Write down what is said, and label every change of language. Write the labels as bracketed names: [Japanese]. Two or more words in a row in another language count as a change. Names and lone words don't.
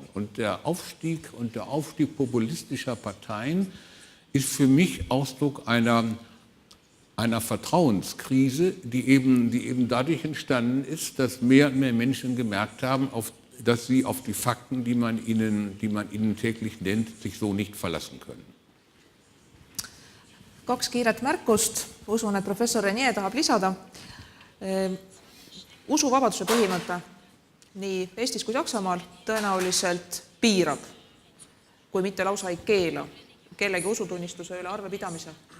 [German] Und der Aufstieg populistischer Parteien ist für mich Ausdruck einer Vertrauenskrise, die eben dadurch entstanden ist, dass mehr und mehr Menschen gemerkt haben, dass sie auf die Fakten, die man ihnen täglich nennt, sich so nicht verlassen können. [Estonian] 2 kiiret märkust, usun, et professor Renier tahab lisada. Usuvabaduse põhimõte nii Eestis kui Saksamaal tõenäoliselt piirab, kui mitte lausa ei keela kellegi usutunnistuse üle arvepidamise.